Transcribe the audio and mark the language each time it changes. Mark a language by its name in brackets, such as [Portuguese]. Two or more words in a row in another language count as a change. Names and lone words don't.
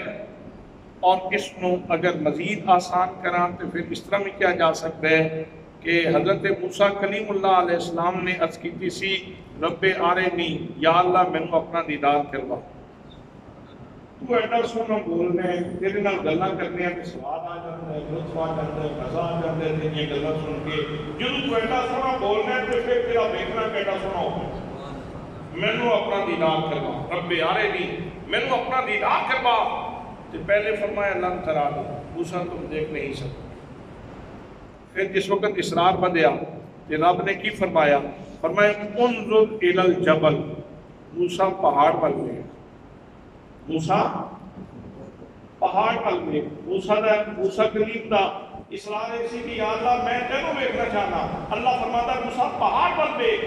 [Urdu] اور اس کو اگر مزید آسان کران تو پھر اس طرح میں کیا جا سکتا ہے کہ حضرت موسیٰ کلیم اللہ علیہ السلام نے عرض کی سی [Arabic] رب آرنی، [Urdu] یا اللہ میں اپنا دیدار کروا، [Punjabi] تو ایڈا سونا بولنا ہے، تیرے نال گلاں کرنے ہیں سواد آ جاتا ہے، لطف آ جاتا ہے، مزہ آ جاتا ہے، یہ گلاں سن کے جدوں تو ایڈا سونا بولنا ہے تو پھر تیرا ویکھنا ایڈا سونا ہوگا۔ مینوں اپنا دیدار کروا، [Arabic] رب آرنی [Punjabi] مینوں اپنا دیدار کروا، تو پہلے فرمایا [Arabic] لن ترانی، [Urdu] موسیٰ تم دیکھ نہیں سکتے۔ [Punjabi] پھر جس وقت اصرار بدیا تو رب نے کی فرمایا، فرمایا [Arabic] انظر الی الجبل، [Urdu] موسیٰ پہاڑ پر گئے، موسیٰ پہاڑ پر گئے، [Punjabi] موسیٰ کلیم دا اصرار ایسی کہ یا اللہ میں تینوں دیکھنا چاہنا، [Urdu] اللہ فرماتا موسیٰ پہاڑ پر دیکھ۔